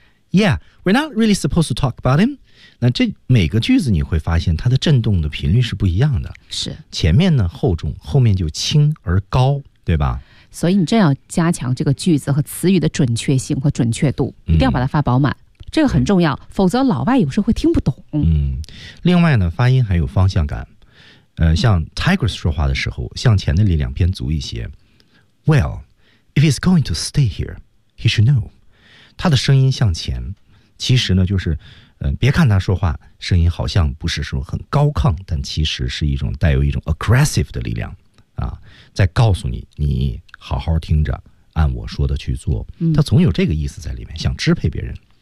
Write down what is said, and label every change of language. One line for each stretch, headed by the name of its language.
English: Yeah, we're not really supposed to talk about him.
Chinese: 那这每个句子你会发现它的振动的频率是不一样的。是。前面呢厚重，后面就轻而高，对吧？所以你真要加强这个句子和词语的准确性和准确度，一定要把它发饱满。这个很重要，否则老外有时候会听不懂。另外呢，发音还有方向感。像 Tigress 说话的时候，向前的力量偏足一些。
English: Well, if he's going to stay here, he should know.
Chinese: 他的声音向前，其实呢就是，别看他说话声音好像不是说很高亢，但其实是一种带有一种 aggressive 的力量啊，在告诉你，你好好听着，按我说的去做。他总有这个意思在里面，想支配别人。